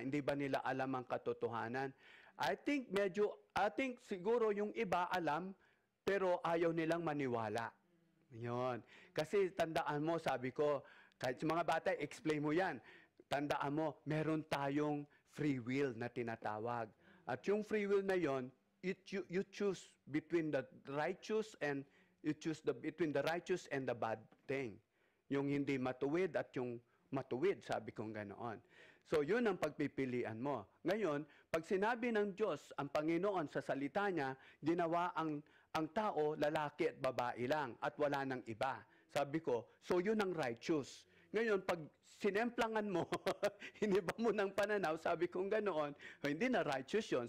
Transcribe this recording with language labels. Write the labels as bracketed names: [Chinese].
[Filipino] Hindi ba nila alam ang katotohanan? [English] I think [Filipino] siguro yung iba alam, pero ayaw nilang maniwala. Yun. Kasi tandaan mo, sabi ko, kahit sa mga bata, explain mo yan. Tandaan mo, meron tayong free will na tinatawag. At yung free will na yon, [English] you choose between the righteous and between the righteous and the bad thing. [Filipino] Yung hindi matuwid at yung matuwid, sabi kong ganoon. So yun ang pagpipilian mo. Ngayon, pag sinabi ng Diyos, ang Panginoon sa salita niya, ginawa ang tao, lalaki at babae lang at wala nang iba. Sabi ko, so yun ang righteous. Ngayon, pag sinemplangan mo, hiniba mo ng pananaw, sabi kong ganoon, hindi na righteous yun.